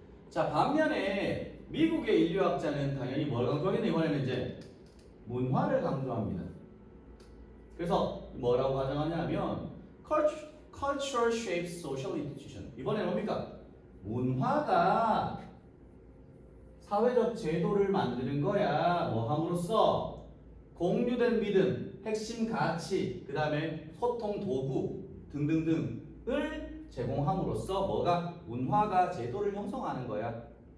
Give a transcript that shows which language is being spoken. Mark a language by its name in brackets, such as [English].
[Korean] 자 반면에 미국의 인류학자는 당연히 뭘 강조하겠냐 이번에는 이제 문화를 강조합니다. 그래서 뭐라고 가정하냐면 [English] culture shapes social institution. [Korean] 이번에는 뭡니까? 문화가 사회적 제도를 만드는 거야. 뭐 함으로써 공유된 믿음, 핵심 가치, 그 다음에 소통 도구 등등등을 제공함으로써 뭐가 문화가 제도를 형성하는 거야.